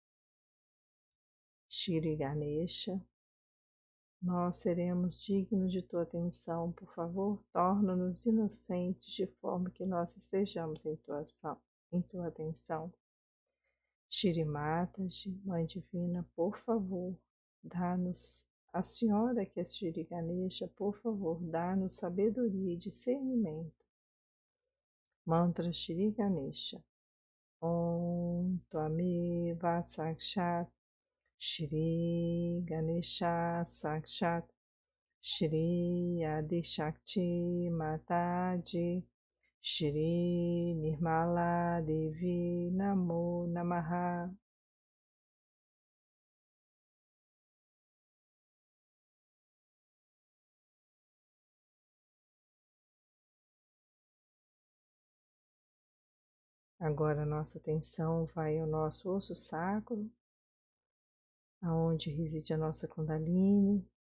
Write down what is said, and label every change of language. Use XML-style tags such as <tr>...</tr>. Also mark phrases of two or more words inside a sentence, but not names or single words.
<pt>Shri Ganesha, nós seremos dignos de tua atenção, por favor, torna-nos inocentes de forma que nós estejamos em tua atenção. Shrimatas, Mãe Divina, por favor, dá-nos, a Senhora que é Shri Ganesha, por favor, dá-nos sabedoria e discernimento. Mantra Shri Ganesha.</pt> <sa>ॐ त्वमेव साक्षात् श्री गणेश साक्षात् श्री आदि शक्ति माताजी श्री निर्मला देवी नमो नमः.</sa> <pt>Agora a nossa atenção vai ao nosso osso sacro, aonde reside a nossa Kundalini.</pt>